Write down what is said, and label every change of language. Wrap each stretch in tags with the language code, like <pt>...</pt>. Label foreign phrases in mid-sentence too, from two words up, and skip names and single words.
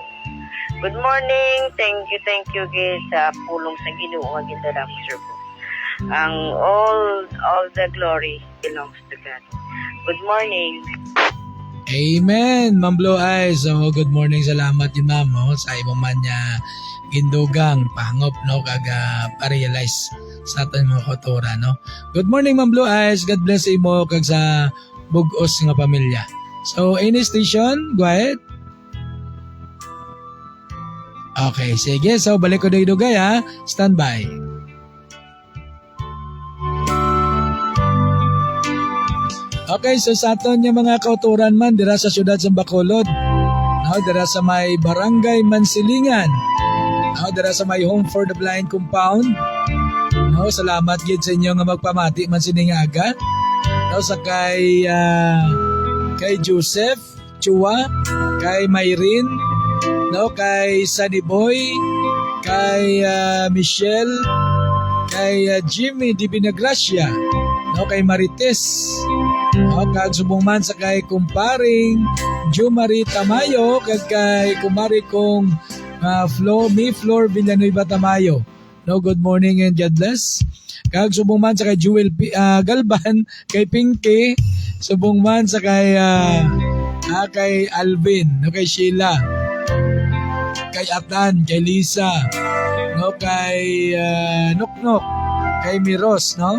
<en>Good morning. Thank you guys</en> <hil>sa pulong sa Ginoo nga gindala mo, Sir Bog.</hil> <en>Ang all the glory belongs to God. Good morning. Amen, Ma'am Blue Eyes. So, good morning.</en> <hil>Salamat yun, Ma'am. Sa imo man niya gindugang pangop, no? Kaga pa-realize sa ating mga kautura, no?</hil> <en>Good morning, Ma'am Blue Eyes. God bless</en> <hil>imo kag sa bugos nga pamilya.</hil> <en>So, any station? Go ahead.</en> <hil>Okay, sige. So, balik ko dugay ha.</hil> <en>Stand by.</en> <hil>Okay, so sa aton yung mga kauturan man dira sa siyudad sa Bacolod, no, dira sa may Barangay Mansilingan, no, dira sa may Home for the Blind compound. No, salamat gid sa inyo nga magpamati man siningaga. No, sa kay Joseph Chua, kay Mayrin, no, kay Sunny Boy, kay Michelle, kay Jimmy Di Binagracia, no, kay Marites. Kag subong man sa kay kumparing Jumari Tamayo, kag kay kumari kong Flor Villanueva Tamayo. No,</hil> <en>good morning and God bless.</en> <hil>Kag subong man sa kay Jewel Galban, kay Pinky, subong man sa kay Alvin, no, kay Sheila, kay Atan, kay Lisa, no, kay Noknok, kay Miros, no?</hil>